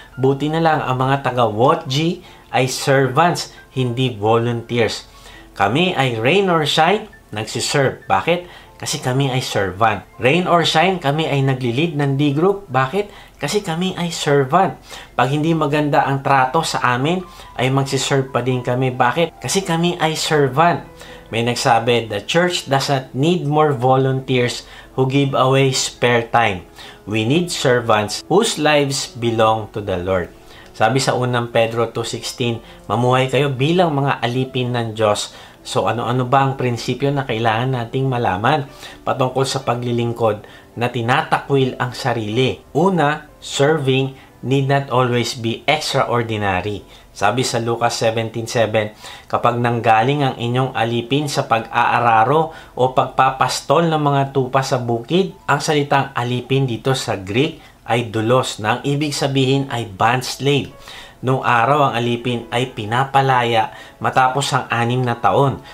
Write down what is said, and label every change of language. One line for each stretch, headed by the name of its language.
Filipino: Buti na lang ang mga taga-WOTG ay servants, hindi volunteers. Kami ay
English: rain or shine,
Filipino: nagsiserve. Bakit? Kasi kami ay servant.
English: Rain or shine,
Filipino: kami ay nagli-lead ng D-group. Bakit? Kasi kami ay servant. Pag hindi maganda ang trato sa amin, ay magsiserve pa din kami. Bakit? Kasi kami ay servant.
English: May nagsabi, the church doesn't need more volunteers who give away spare time. We need servants whose lives belong to the Lord.
Filipino: Sabi sa unang Pedro 2:16, mamuhay kayo bilang mga alipin ng Diyos. So ano-ano ba ang prinsipyo na kailangan nating malaman patungkol sa paglilingkod na tinatakwil ang sarili? Una,
English: serving need not always be extraordinary.
Filipino: Sabi sa Lucas 17:7, kapag nanggaling ang inyong alipin sa pag-aararo o pagpapastol ng mga tupa sa bukid, ang salitang alipin dito sa Greek ay dulos na ang ibig sabihin ay bond slave. Noong araw ang alipin ay pinapalaya matapos ang 6 na taon.